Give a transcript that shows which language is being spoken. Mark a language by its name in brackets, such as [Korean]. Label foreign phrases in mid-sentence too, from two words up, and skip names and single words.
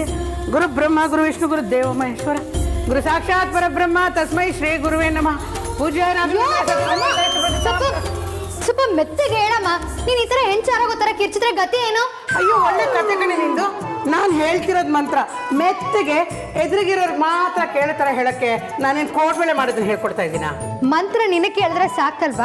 [Sanskrit] गुरु ब्रह्मा गुरु विष्णु गुरु देवो महेश्वर गुरु साक्षात् परब्रह्म तस्मै श्री गुरुवे नमः। पूज्य [Kannada] ಸ್ವಲ್ಪ ಮೆತ್ತಗೆ ಹೇಳಮ್ಮ. ನೀನು ಈ ಥರ ಹೆಂಚಾರಾಗೋ ಥರ ಕಿರ್ಚಿದ್ರೆ ಗತಿ ಏನು? ಅಯ್ಯೋ, ಒಳ್ಳೆ ಕತೆ ಕಣೆ ನಿಂದು. ನಾನು ಹೇಳ್ತಿರೋದು ಮಂತ್ರ. ಮೆತ್ತಗೆ ಎದುರಿಗಿರೋರ್ಗೆ ಮಾತ್ರ ಕೇಳೋ ಥರ ಹೇಳೋಕ್ಕೆ ನಾನೇನು ಕೋಡ್ಬೇಳೆ ಮಾಡೋದನ್ನ ಹೇಳ್ಕೊಡ್ತಾ ಇದ್ದೀನ? ಮಂತ್ರ ನಿನಗೆ ಕೇಳಿದ್ರೆ ಸಾಕಲ್ವಾ?